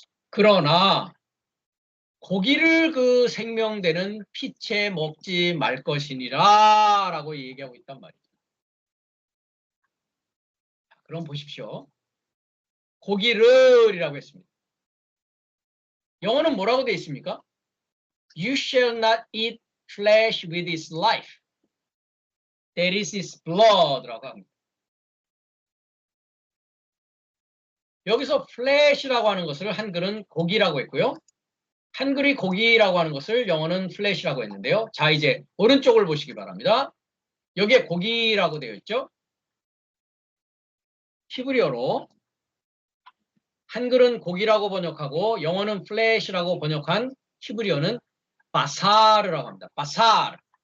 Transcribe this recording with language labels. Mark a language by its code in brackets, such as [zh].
[ko] 그러나 고기를 그 생명되는 피채 먹지 말 것이니라 라고 얘기하고 있단 말이죠. 그럼 보십시오. 고기를 이라고 했습니다. 영어는 뭐라고 되어 있습니까? [en] You shall not eat flesh with its life. That is its blood [ko] 라고 합니다. 여기서 flesh라고 하는 것을 한글은 고기라고 했고요. 한글이 고기라고 하는 것을 영어는 flesh라고 했는데요. 자, 이제 오른쪽을 보시기 바랍니다. 여기에 고기라고 되어 있죠. 히브리어로 한글은 고기라고 번역하고 영어는 flesh라고 번역한 히브리어는 바사르라고 합니다. 바사르.